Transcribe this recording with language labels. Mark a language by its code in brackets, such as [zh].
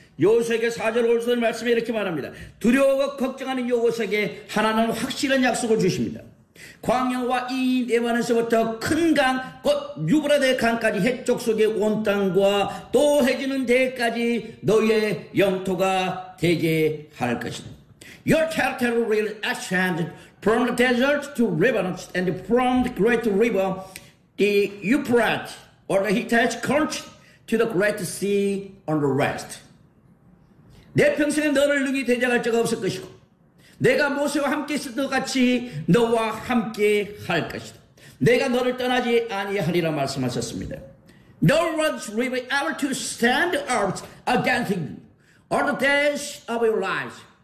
[ko] 요셉에게 4절 5절 말씀에 이렇게 말합니다. 두려워하고 걱정하는 요셉에게 하나님은 확실한 약속을 주십니다. 광야와 이 네바논에서부터 큰 강, 곧 유브라데 강까지 해쪽 속의 온 땅과 또 해지는 데까지 너희의 영토가 되게 할 것이다. [en] Your territory will extend from the desert to Lebanon and from the great river, the Euphrates or the Hittite country to the great sea on the west. [ko] 내 평생에 너를 능히 대적할 자가 없을 것이고 내가 모세와 함께 있을 것 같이 너와 함께 할 것이다. 내가 너를 떠나지 아니하리라 말씀하셨습니다. [en] No one will be able to stand up against you all the days of your lives.